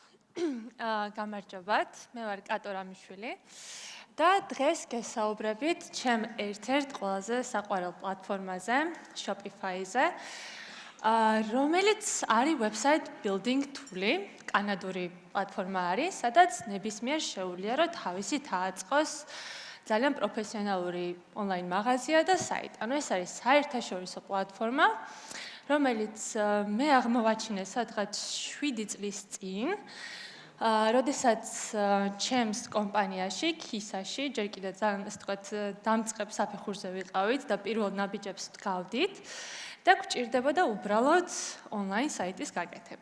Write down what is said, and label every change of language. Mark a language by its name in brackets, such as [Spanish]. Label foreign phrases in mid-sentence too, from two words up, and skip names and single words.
[Georgian] გამარჯობათ, მე ვარ კატო რამიშვილი და დღეს გესაუბრებით ჩემ ერთ-ერთ ყველაზე საყვარელ პლატფორმაზე, Shopify-ზე, რომელიც არის [English] website building tool- [Georgian] ი, კანადური პლატფორმა არის, სადაც ნებისმიერ შეუძლია, რომ თავისით აწყოს ძალიან პროფესიონალური ონლაინ მაღაზია და საიტი. ანუ ეს არის საერთაშორისო პლატფორმა, რომელიც მე აღმოვაჩინე სადღაც 7 წლის წინ, როდესაც ჩემს კომპანიაში, KISA-ში, ჯერ კიდევ ძალიან ასე ვთქვათ, დამწყებ საფეხურზე ვიყავით და პირველ ნაბიჯებს ვდგავდით და გვჭირდებოდა უბრალოდ ონლაინ საიტის გაკეთება.